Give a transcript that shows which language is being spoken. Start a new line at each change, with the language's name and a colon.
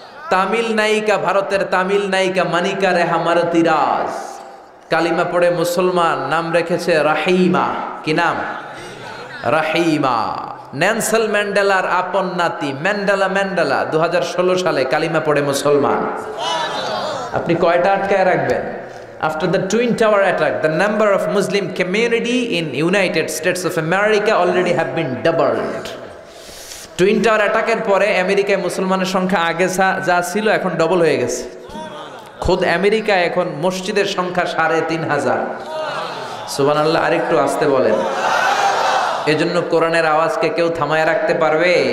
Bangla: তামিল নায়িকা, ভারতের তামিল নায়িকা মানিকা রেহা মারতিরাজ কালিমা পড়ে মুসলমান। নাম রেখেছে রাহিমা। কি নাম? রাহিমা। নেলসন ম্যান্ডেলার আপন নাতি ম্যান্ডেলা 2016 সালে কালিমা পড়ে মুসলমান। আপনি কয়টা আটকায় রাখবেন?
English: After the Twin Tower attack, the number of Muslim community in United States of America already have been doubled.
Bangla: Twin tower অ্যাটাকের পরে আমেরিকায় মুসলমানের সংখ্যা আগে যা ছিল এখন ডবল হয়ে গেছে। খোদ আমেরিকা এখন মসজিদের সংখ্যা 3,500। সুবহানাল্লাহ। আরেকটু আসতে বলেন। এজন্য কোরআনের আওয়াজকে কেউ থামায় রাখতে পারবে?